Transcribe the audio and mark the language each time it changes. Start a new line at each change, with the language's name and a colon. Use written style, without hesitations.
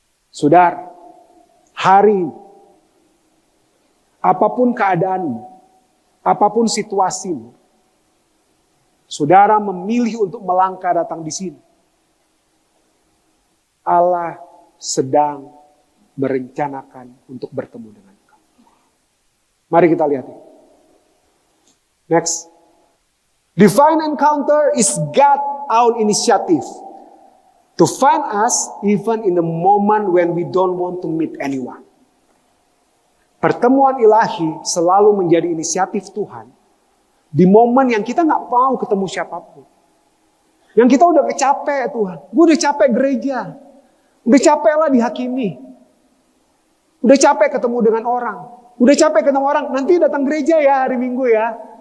Indonesian: Saudara, hari ini, apapun keadaanmu, apapun situasimu, saudara memilih untuk melangkah datang di sini. Allah sedang merencanakan untuk bertemu dengan kamu. Mari kita lihat ini. Next.
English: Divine encounter is God's own initiative to find us even in the moment when we don't want to meet anyone.
Indonesian: Pertemuan ilahi selalu menjadi inisiatif Tuhan di momen yang kita nggak mau ketemu siapapun. Yang kita udah capek Tuhan. Gue udah capek gereja. Udah capek lah dihakimi. Udah capek ketemu dengan orang. Udah capek ketemu orang. Nanti datang gereja ya hari Minggu ya.